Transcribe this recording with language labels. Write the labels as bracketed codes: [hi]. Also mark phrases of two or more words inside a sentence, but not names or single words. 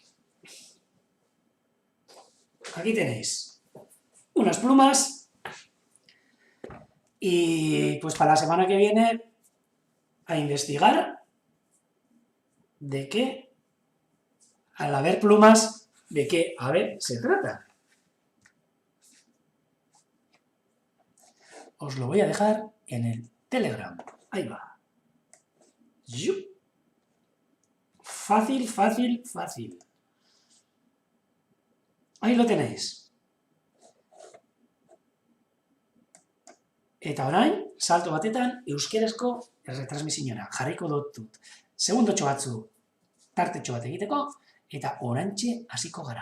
[es] Aquí tenéis unas plumas y pues para la semana que viene a investigar de qué, al haber plumas, de qué ave se trata. os lo voy a dejar en el Telegram. Ahí va. ¡Yup! Fácil, fácil, fácil. Ahí lo tenéis. [eu] Eta orain, salto batetan, euskerazko erretransmisiora jarriko dut. Segundotxo batzu tartetxo bat egiteko, eta orantxe hasiko gara.